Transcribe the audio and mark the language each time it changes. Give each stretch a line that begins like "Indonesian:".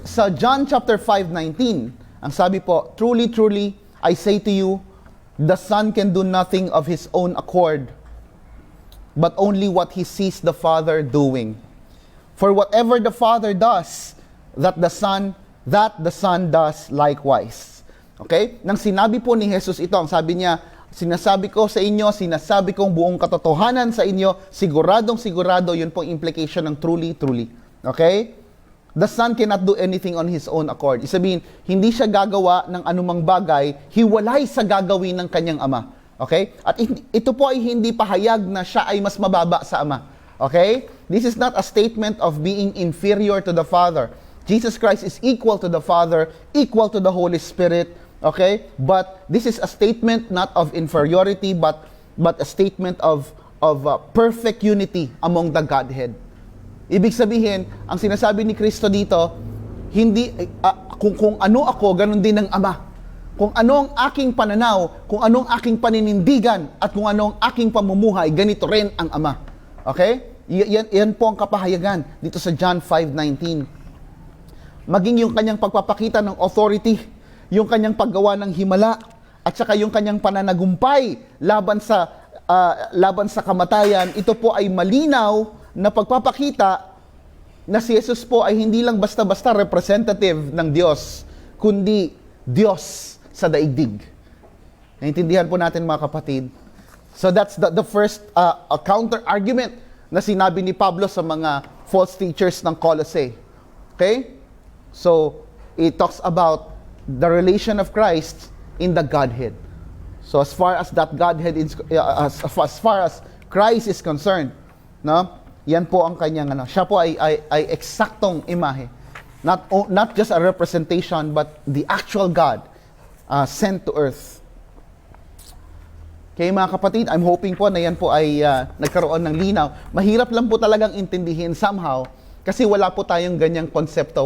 Filipino: Sa John chapter 5:19, ang sabi po,
English: "Truly, truly, I say to you, the Son can do nothing of His own accord, but only what He sees the Father doing. For whatever the Father does, that the Son does likewise." Okay?
Filipino: Nang sinabi po ni Jesus ito, ang sabi niya, "Sinasabi ko sa inyo, sinasabi kong buong katotohanan sa inyo, siguradong sigurado," yun pong implication ng
English: truly, truly. Okay? The Son cannot do anything on His own accord.
Filipino: Isabihin, hindi siya gagawa ng anumang bagay, hiwalay sa gagawin ng kanyang Ama. Okay? At ito po ay hindi pahayag na siya ay mas mababa sa Ama. Okay?
English: This is not a statement of being inferior to the Father. Jesus Christ is equal to the Father, equal to the Holy Spirit, okay? But this is a statement not of inferiority, but a statement of perfect unity among the Godhead.
Filipino: Ibig sabihin, ang sinasabi ni Kristo dito, hindi kung ano ako, ganun din ng Ama. Kung ano ang aking pananaw, kung ano ang aking paninindigan, at kung ano ang aking pamumuhay, ganito rin ang Ama. Okay? Yan po ang kapahayagan dito sa John 5:19. Maging yung kanyang pagpapakita ng authority, yung kanyang paggawa ng himala, at saka yung kanyang pananagumpay laban sa kamatayan, ito po ay malinaw na pagpapakita na si Jesus po ay hindi lang basta-basta representative ng Diyos, kundi Diyos sa daigdig. Naintindihan po natin mga kapatid.
English: So that's the first counter-argument
Filipino: na sinabi ni Pablo sa mga
English: false teachers ng Colossae. Okay? So, it talks about the relation of Christ in the Godhead. So as far as that Godhead is, as far as Christ is concerned, no?
Filipino: Yan po ang kanyang siya po ay eksaktong imahe.
English: Not just a representation, but the actual God sent to earth.
Filipino: Okay mga kapatid,
English: I'm hoping
Filipino: po na yan po ay nagkaroon ng linaw. Mahirap lang po talagang intindihin somehow kasi wala po tayong ganyang konsepto.